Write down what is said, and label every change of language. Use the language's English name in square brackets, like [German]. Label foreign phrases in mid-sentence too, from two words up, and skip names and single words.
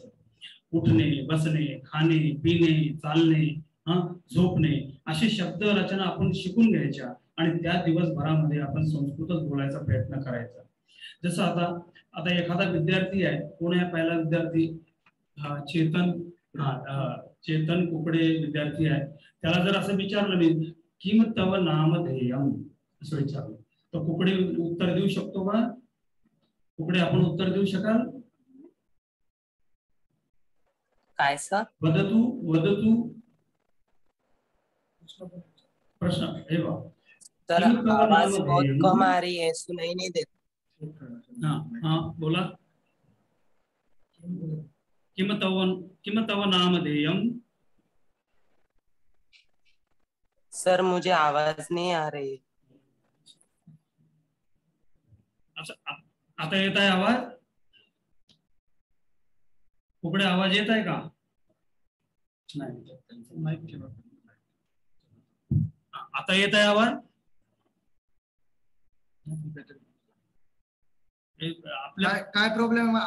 [Marathi] उठणे, बसणे, खाणे, पिणे, चालणे, झोपणे असे शब्द रचना आपण शिकून घ्यायच्या आणि त्या दिवसभरामध्ये आपण संस्कृतच बोलायचा प्रयत्न करायचा. जसं आता एखादा विद्यार्थी आहे, कोण आहे पहिला विद्यार्थी? चेतन कुकडे विद्यार्थी आहे. त्याला जर असं विचारलं मी [Sanskrit] किम तव नामधेयम [Marathi] असं विचारलं तर कुकडे उत्तर देऊ शकतो का? कुकडे आपण उत्तर देऊ शकाल? काय सर? [Sanskrit] वदतु प्रश्न हे बा [Hindi] सर, आवाज बहुत कम आ रही है, सुनाई नहीं देता. [Marathi] हाँ बोला. [Sanskrit] किम तव नामधेयम. [Hindi] सर, मुझे आवाज नहीं आ रही. अच्छा, [Marathi] आता येत आहे आवाज? कुकडे आवाज येत आहे का? नाही. आता येत आहे आवाज? काय प्रॉब्लेम आहे?